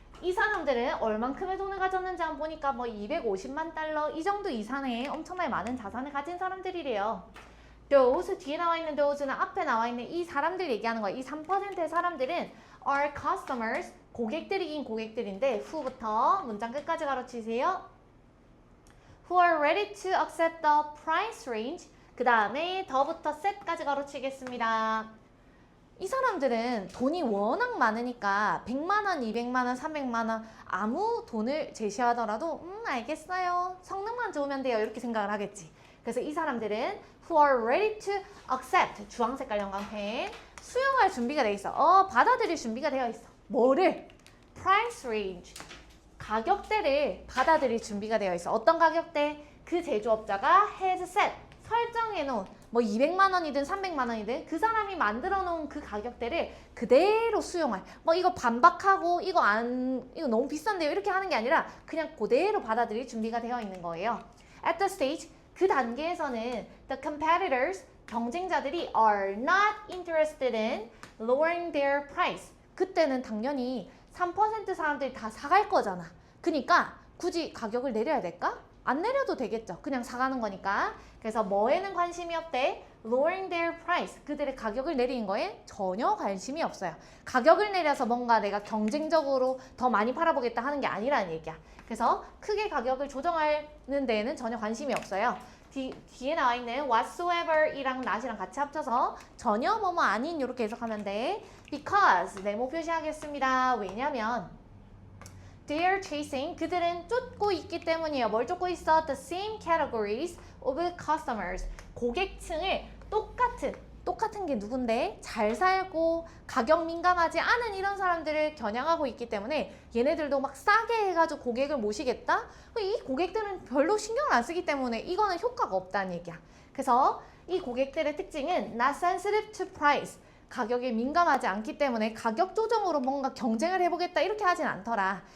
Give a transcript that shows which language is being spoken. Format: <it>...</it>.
<ko>이 사람들은 얼만큼의 돈을 가졌는지 한번 보니까 뭐 250만 달러 이 정도 이상의 엄청나게 많은 자산을 가진 사람들이래요. those 뒤에 나와 있는 those는 앞에 나와 있는 이 사람들 얘기하는 거야. 이 3%의 사람들은</ko> <en>are customers</en> <ko>고객들이긴 고객들인데 who부터 문장 끝까지 가로치세요.</ko> <en>who are ready to accept the price range</en> <ko>그 다음에 더부터 set까지 가로치겠습니다. 이 사람들은 돈이 워낙 많으니까 100만 원, 200만 원, 300만 원 아무 돈을 제시하더라도 알겠어요. 성능만 좋으면 돼요. 이렇게 생각을 하겠지. 그래서 이 사람들은</ko> <en>who are ready to accept</en> <ko>주황 색깔 형광펜 수용할 준비가 돼 있어. 받아들일 준비가 되어 있어. 뭐를? price range 가격대를 받아들일 준비가 되어 있어. 어떤 가격대? 그 제조업자가</ko> <en>has set</en> <ko>설정해 놓은 뭐 200만 원이든 300만 원이든 그 사람이 만들어 놓은 그 가격대를 그대로 수용할 뭐 이거 반박하고 이거 너무 비싼데요 이렇게 하는 게 아니라 그냥 그대로 받아들일 준비가 되어 있는 거예요.</ko> <en>At the stage</en> <ko>그 단계에서는</ko> <en>the competitors</en> <ko>경쟁자들이</ko> <en>are not interested in lowering their price</en> <ko>그때는 당연히 3% 사람들이 다 사갈 거잖아. 그러니까 굳이 가격을 내려야 될까? 안 내려도 되겠죠. 그냥 사가는 거니까. 그래서 뭐에는 관심이 없대?</ko> <en>Lowering their price.</en> <ko>그들의 가격을 내리는 거에 전혀 관심이 없어요. 가격을 내려서 뭔가 내가 경쟁적으로 더 많이 팔아보겠다 하는 게 아니라는 얘기야. 그래서 크게 가격을 조정하는 데에는 전혀 관심이 없어요. 뒤에 나와 있는 whatsoever 이랑 not이랑 같이 합쳐서 전혀 뭐뭐 아닌 이렇게 해석하면 돼. Because 네모 표시하겠습니다. 왜냐면</ko> <en>They are chasing</en> <ko>그들은 쫓고 있기 때문이에요. 뭘 쫓고 있어?</ko> <en>The same categories of customers</en> <ko>고객층을 똑같은 게 누군데? 잘 살고 가격 민감하지 않은 이런 사람들을 겨냥하고 있기 때문에 얘네들도 막 싸게 해가지고 고객을 모시겠다? 이 고객들은 별로 신경을 안 쓰기 때문에 이거는 효과가 없다는 얘기야. 그래서 이 고객들의 특징은</ko> <en>not sensitive to price</en> <ko>가격에 민감하지 않기 때문에 가격 조정으로 뭔가 경쟁을 해보겠다 이렇게 하진 않더라.</ko>